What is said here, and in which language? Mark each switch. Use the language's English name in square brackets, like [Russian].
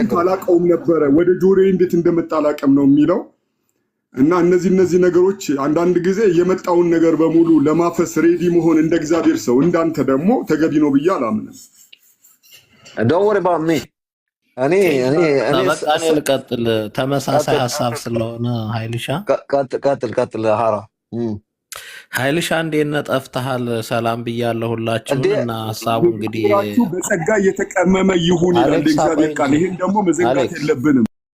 [Amharic] አላውቀውም ነበረ ወደ ጆሮዬ እንዴት እንደመጣ አላውቅም ነው የሚለው እና እነዚህ ነገሮች አንዳንድ ጊዜ የመጣውን ነገር በሙሉ ለማፈስ ሬዲ መሆን እንደ እግዚአብሔር ሰው እንዳንተ ደግሞ ተገቢ ነው ብዬ አላምንም። [English] don't worry about me [Amharic] እኔ ልቀጥል። ተመሳሳይ ሀሳብ ስለሆነ ኃይልሻ ቀጥል ሀራ ኃይልሻ እንዴት ነህ? ጠፍተሃል። ሰላም ብያለሁ ሁላችሁም። እና ሀሳቡ እንግዲህ በጸጋ እየተቀመመ ይሁን ይላል እግዚአብሔር ቃል። ይሄን ደግሞ መዘንጋት የለብንም።